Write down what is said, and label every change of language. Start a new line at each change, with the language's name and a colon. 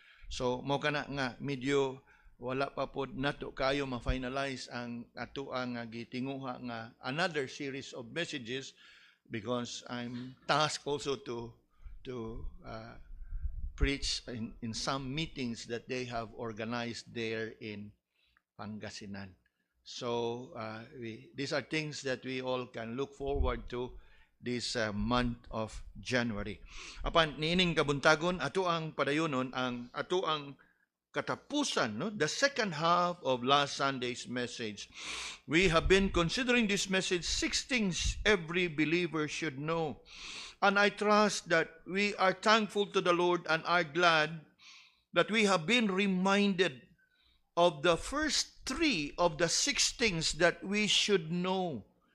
Cebuano: So mo kana nga medyo wala pa pod nato kayo ma-finalize ang ato ang gitinguha nga
English: another series of messages because I'm tasked also to preach in some meetings that they have organized there in Pangasinan. So these are things that we all can look forward to this month of January.
Cebuano: Apan niining kabuntagon ato ang padayonon ang ato ang katapusan, no?
English: The second half of last Sunday's message. We have been considering this message, 6 things every believer should know. And I trust that we are thankful to the Lord and are glad that we have been reminded of the first 3 of the 6 things that we should know.